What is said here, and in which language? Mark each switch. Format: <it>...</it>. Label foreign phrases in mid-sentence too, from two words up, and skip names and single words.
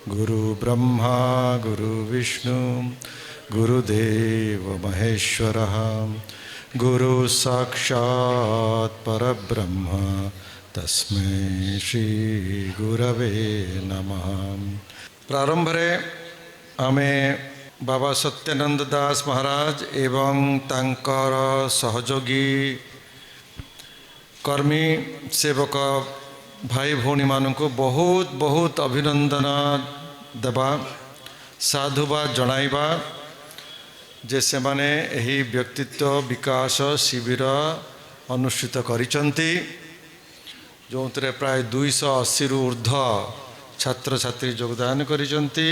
<sa>गुरु ब्रह्मा गुरु विष्णु गुरुदेव महेश्वरः गुरु साक्षात् परब्रह्म तस्मै श्री गुरवे नमः।</sa> <or>ପ୍ରାରମ୍ଭ ରେ ଆମେ ବାବା ସତ୍ୟାନନ୍ଦ ଦାସ ମହାରାଜ ଏବଂ ତାଙ୍କର ସହଯୋଗୀ କର୍ମୀ ସେବକ ଭାଇ ଭଉଣୀ ମାନଙ୍କୁ ବହୁତ ବହୁତ ଅଭିନନ୍ଦନ ଦେବା ସାଧୁବାଦ ଜଣାଇବା ଯେ ସେ ମାନେ ଏହି ବ୍ୟକ୍ତିତ୍ୱ ବିକାଶ ଶିବିର ଅନୁଷ୍ଠିତ କରିଛନ୍ତି ଯୋ ପ୍ରାୟ 280 ରୁ ଊର୍ଦ୍ଧ୍ୱ ଛାତ୍ର ଛାତ୍ରୀ ଯୋଗଦାନ କରିଛନ୍ତି।</or>